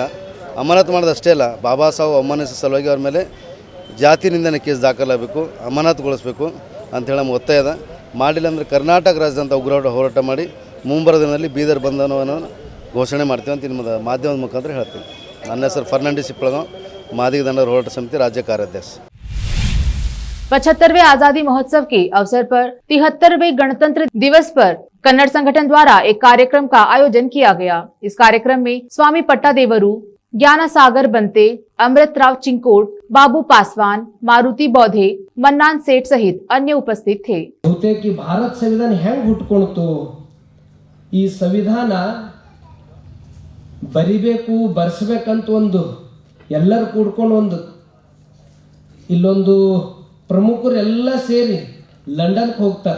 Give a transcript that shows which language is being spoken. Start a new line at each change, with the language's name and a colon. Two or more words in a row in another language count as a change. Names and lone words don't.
Kannada: ಅಮಾನತು ಮಾಡೋದಷ್ಟೇ ಅಲ್ಲ, ಬಾಬಾ ಸಾಹೇಬ್ ಅವಮಾನಿಸಿದ ಸಲುವಾಗಿ ಅವ್ರ ಮೇಲೆ ಜಾತಿ ನಿಂದನೆ ಕೇಸ್ ದಾಖಲಾಗಬೇಕು, ಅಮಾನತುಗೊಳಿಸಬೇಕು ಅಂಥೇಳಿ ನಮ್ಗೆ ಒತ್ತಾಯ ಇದೆ. ಮಾಡಿಲ್ಲ ಅಂದರೆ ಕರ್ನಾಟಕ ರಾಜ್ಯದಂಥ ಉಗ್ರ ಹೋರಾಟ ಮಾಡಿ ಮುಂಬರುವ ದಿನದಲ್ಲಿ ಬೀದರ್ ಬಂಧನವನ್ನು ಘೋಷಣೆ ಮಾಡ್ತೀವಿ ಅಂತ ನಿಮ್ಮ ಮಾಧ್ಯಮದ ಮುಖಾಂತರ ಹೇಳ್ತೀನಿ. ನನ್ನ ಹೆಸರು ಫರ್ನಾಂಡಿಸ್ ಇಪ್ಪಳಗಾಂವ್, ಮಾದಿಗ ದಂಡೋರ ಹೋರಾಟ ಸಮಿತಿ राज्य कार्याध्यक्ष।
Hindi: 75वें आजादी महोत्सव के अवसर पर 73वें गणतंत्र दिवस पर कन्नड़ संगठन द्वारा एक कार्यक्रम का आयोजन किया गया। इस कार्यक्रम में स्वामी पट्टादेवरू, ज्ञाना सागर बनते, अमृतराव चिंकोट, बाबू पासवान, मारुति बौधे, मन्नान सेठ सहित अन्य उपस्थित थे।
Kannada: ಬಹುತೇಕ ಈ ಭಾರತ ಸಂವಿಧಾನ ಹೆಂಗ್ ಹುಟ್ಕೊಳ್ತು, ಈ ಸಂವಿಧಾನ ಬರಿಬೇಕು ಬರ್ಸ್ಬೇಕಂತ ಒಂದು ಎಲ್ಲರೂ ಕೂಡ್ಕೊಂಡು ಒಂದು ಇಲ್ಲೊಂದು ಪ್ರಮುಖರು ಎಲ್ಲ ಸೇರಿ ಲಂಡನ್ಗೆ ಹೋಗ್ತಾರೆ.